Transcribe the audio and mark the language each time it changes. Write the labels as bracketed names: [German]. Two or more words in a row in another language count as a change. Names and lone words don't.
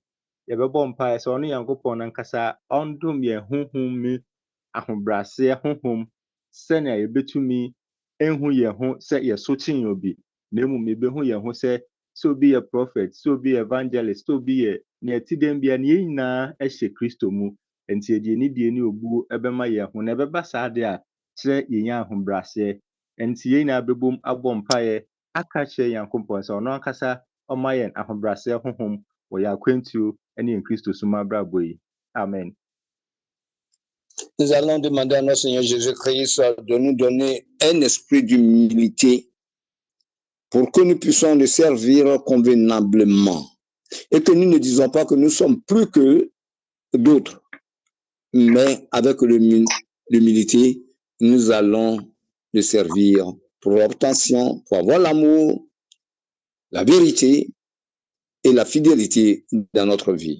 [Akan] Yɛbɛbɔ mpae sɛ ɔno Nyankopɔn nankasa ɔndom yɛn honhom mu ahobrɛaseɛ honhom, sɛnea yɛbɛtumi ehu yɛn ho sɛ yɛso kyen obi, na mmom yɛbɛhu yɛn ho sɛ obi yɛ prophet, sɛ obi yɛ evangelist, sɛ obi yɛ nea ɛte dɛm bia, ne yɛn nyinaa hyɛ Kristo mu. Nti yɛde anidie ne obuo bɛma yɛn ho, na ɛbɛba saa de a kyerɛ yɛnya ahobrɛaseɛ. Nti yɛn nyinaa bɛbom abɔ mpaeɛ aka kyerɛ Nyankopɔn sɛ ɔno ankasa ɔma yɛn ahobrɛaseɛ honhom wɔ yɛn akwantuo ne yɛn Kristo som abrabɔ yi. Amen. [French] Nous allons demander à notre Seigneur Jésus-Christ de nous donner un esprit d'humilité pour que nous puissions le servir convenablement et que nous ne disons pas que nous sommes plus que d'autres, mais avec l'humilité, nous allons le servir pour l'obtention, pour avoir l'amour, la vérité et la fidélité dans notre vie.